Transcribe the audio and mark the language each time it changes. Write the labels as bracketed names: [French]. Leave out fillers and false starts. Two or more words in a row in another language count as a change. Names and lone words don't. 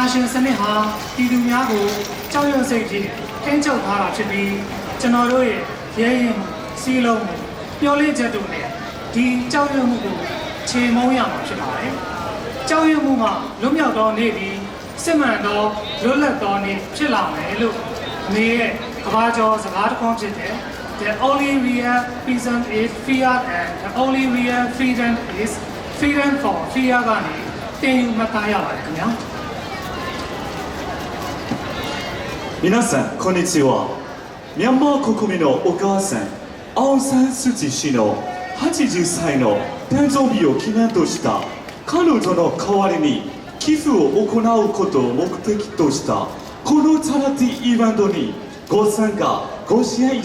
[Burmese] ရှင်စနစ်ဟာပြည်သူများကိုကြောက်ရွံ့စိတ်ဖြင့်ထိန်းချုပ်ထားတာဖြစ်ပြီးကျွန်တော်တို့ရဲ့ရဲရင်မှုစီးလုံးမှုမျှော်လင့်ချက်တို့နဲ့ဒီကြောက်ရွံ့မှုကိုခြေမုံရမှာဖြစ်ပါတယ်။ကြောက်ရွံ့မှုမှလွတ်မြောက်သောနေ့ဒီစစ်မှန်သောလွတ်လပ်သောနေ့ဖြစ်လာမယ်လို့နေရဲ့ကဘာကျော်စကားတစ်ခွန်းဖြစ်တဲ့ [English] The only real reason is fear and the only real freedom is freedom for fear [Burmese] ကနေတင်ယူမှတ်သားရပါတယ်ခင်ဗျာ [Japanese] 皆さんこんにちはミャンマー国民のお母さんアウン・サン・スー・チー氏の80歳の誕生日を記念とした彼女の代わりに寄付を行うことを目的としたこのチャリティーイベントにご参加ご支援いた